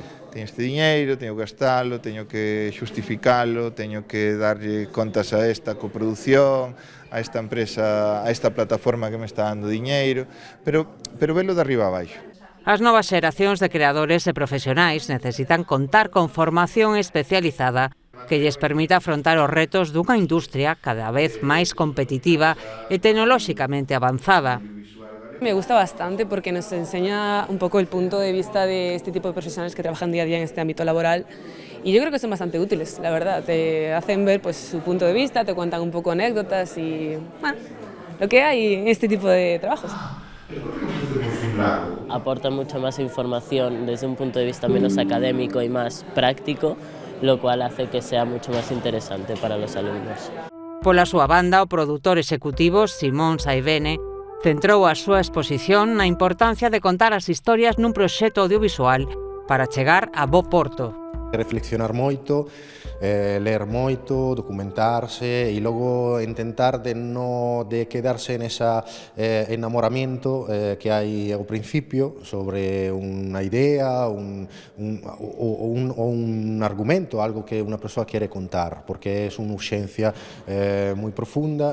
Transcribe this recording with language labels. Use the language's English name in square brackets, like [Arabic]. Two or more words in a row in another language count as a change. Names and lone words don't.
[Galician] Teño este diñeiro, teño que gastalo, teño que xustificalo, teño que darlle contas a esta coproducción, a esta empresa, a esta plataforma que me está dando diñeiro, pero velo de arriba a baixo. As novas xeracións de creadores e profesionais necesitan contar con formación especializada que lles permita afrontar os retos dunha industria cada vez máis competitiva e tecnolóxicamente avanzada. [Spanish] Me gusta bastante porque nos enseña un poco el punto de vista de este tipo de profesionales que trabajan día a día en este ámbito laboral y yo creo que son bastante útiles, la verdad. Te hacen ver pues, su punto de vista, te cuentan un poco anécdotas y bueno, lo que hay en este tipo de trabajos. Aporta mucha más información desde un punto de vista menos académico y más práctico, lo cual hace que sea mucho más interesante para los alumnos. [Galician] Pola súa banda, o produtor executivo Simón Saivene centrou a súa exposición na importancia de contar as historias nun proxecto audiovisual para chegar a bo porto. Reflexionar moito, ler moito, documentarse e logo intentar de quedarse [Spanish] en ese enamoramiento [Galician] que hai ao principio sobre unha idea un argumento, algo que unha persoa quere contar, porque é unha urxencia moi profunda.